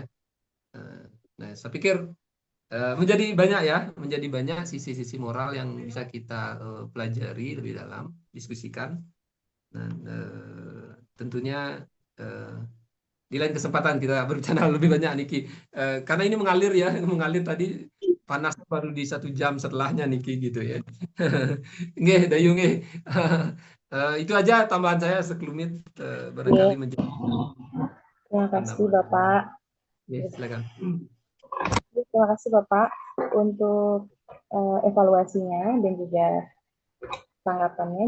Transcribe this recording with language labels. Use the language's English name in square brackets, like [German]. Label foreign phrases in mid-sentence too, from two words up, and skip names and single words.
[Indonesian] Nah, saya pikir menjadi banyak sisi-sisi moral yang bisa kita pelajari lebih dalam, diskusikan. Dan tentunya di lain kesempatan kita berbicara lebih banyak Niki, karena ini mengalir tadi panas baru di 1 jam setelahnya Niki gitu ya. [Balinese] Nggih, Dayu nggih. [Indonesian] Itu aja tambahan saya sekelumit barangkali menjadi. Terima kasih Bapak. Silakan. Terima kasih Bapak untuk evaluasinya dan juga tanggapannya.